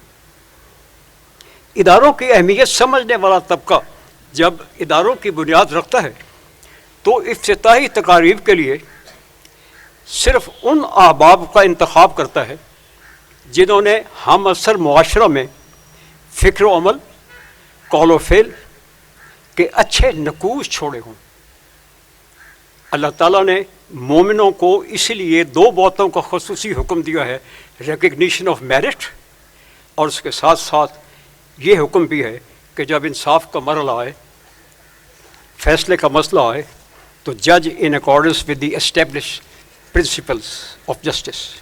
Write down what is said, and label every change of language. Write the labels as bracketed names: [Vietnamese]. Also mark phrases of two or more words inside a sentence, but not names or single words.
[Urdu] اداروں کی اہمیت سمجھنے والا طبقہ جب اداروں کی بنیاد رکھتا ہے تو افتتاحی تقاریب کے لیے صرف ان احباب کا انتخاب کرتا ہے جنہوں نے ہم اثر معاشرہ میں فکر و عمل، قول و فعل کے اچھے نقوش چھوڑے ہوں۔ اللہ تعالیٰ نے مومنوں کو اس لیے دو باتوں کا خصوصی حکم دیا ہے، [English] recognition of merit, [Urdu] اور اس کے ساتھ ساتھ یہ حکم بھی ہے کہ جب انصاف کا مرحلہ آئے، فیصلے کا مسئلہ آئے، تو [English] judge in accordance with the established principles of justice.